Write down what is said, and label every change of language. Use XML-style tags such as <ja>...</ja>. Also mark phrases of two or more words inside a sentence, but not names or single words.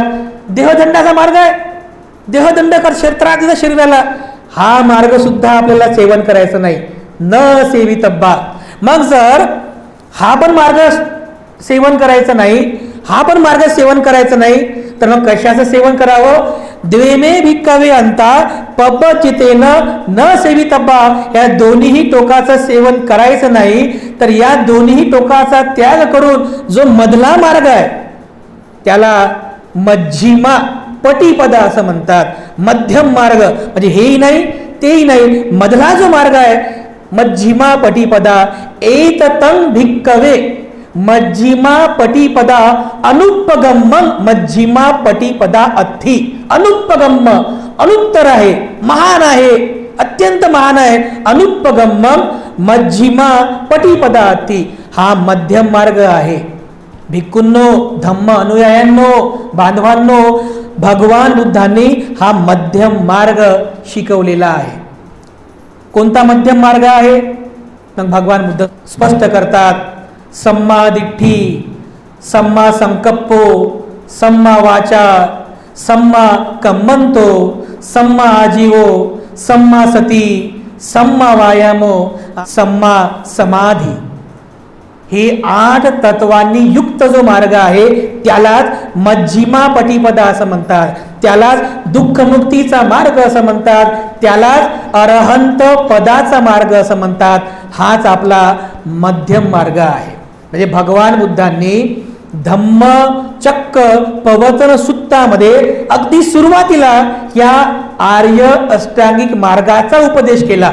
<mr>देहदंडाचा मार्ग आहे, देहदंड कर त्रास देतात शरीराला. हा मार्ग सुद्धा आपल्याला सेवन करायचं नाही,</mr> <pi>न सेवितब्बा.</pi> <mr>मग जर हा पण मार्ग सेवन करायचं नाही, हा पण मार्ग सेवन करायचं नाही, तर मग कशाचं सेवन करावं?</mr> <pi>द्वेमे भिक्कवे अंता पब्बजितेन न सेवितब्बा,</pi> <mr>या दोन्ही टोकाचं सेवन करायचं नाही. तर या दोन्ही टोकाचा त्याग करून जो मधला मार्ग आहे त्याला</mr> <pi>मध्यमा पटीपदा</pi> <mr>असं म्हणतात. मध्यम मार्ग म्हणजे हेही नाही तेही नाही, मधला जो मार्ग आहे</mr> <pi>मध्यमा पटीपदा. एततं भिक्कवे मध्यमा पटीपदा अनुपगम्म, मध्यमा पटीपदा अथी.</pi> <mr>अनुपगम्म, अनुत्तर आहे, महान आहे, अत्यंत महान आहे.</mr> <pi>अनुपगम्म मध्यमा पटीपदा अथी,</pi> <mr>हा मध्यम मार्ग आहे. भिक्खूंनो, धम्म अनुयायांनो, बांधवांनो, भगवान बुद्धांनी हा मध्यम मार्ग शिकवलेला आहे. कोणता मध्यम मार्ग आहे? मग भगवान बुद्ध स्पष्ट करतात.</mr> <pi>सम्मा दिठ्ठी, सम्मा संकप्पो, सम्मा वाचा, सम्मा कम्मंतो, सम्मा आजीवो, सम्मा सती, सम्मा वायामो, सम्मा समाधी.</pi> <mr>हे 8 तत्वांनी युक्त जो मार्ग आहे त्यालाच</mr> <pi>मध्यमा पटीपदा</pi> <mr>असं म्हणतात, त्यालाच दुःखमुक्तीचा मार्ग असं म्हणतात, त्यालाच अरहंत पदाचा मार्ग असं म्हणतात. हाच आपला मध्यम मार्ग आहे. म्हणजे भगवान बुद्धांनी</mr> <pi>धम्म चक्क</pi> <mr>प्रवर्तन सूत्रामध्ये अगदी सुरुवातीला या आर्य अष्टांगिक मार्गाचा उपदेश केला.</mr>